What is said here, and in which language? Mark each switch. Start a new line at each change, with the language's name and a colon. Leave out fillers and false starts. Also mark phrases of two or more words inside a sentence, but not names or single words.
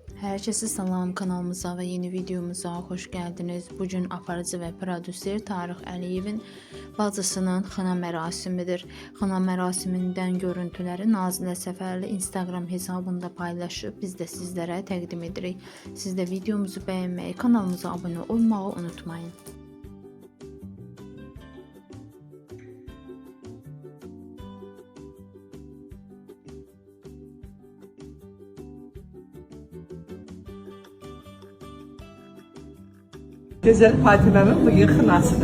Turkish: Herkese salam, kanalımıza ve yeni videomuza hoş geldiniz.
Azerbaijani: Bugün aparıcı ve prodüser Tarık Əliyevin bacısının xına mərasimidir. Xına mərasimindən görüntüləri Nazilə Səfərli Instagram hesabında paylaşıb biz də sizlərə təqdim edirik. Siz də videomuzu bəyənməyi, kanalımıza abunə olmağı unutmayın. Gözəl Fatiməmin bugün xınasıdır.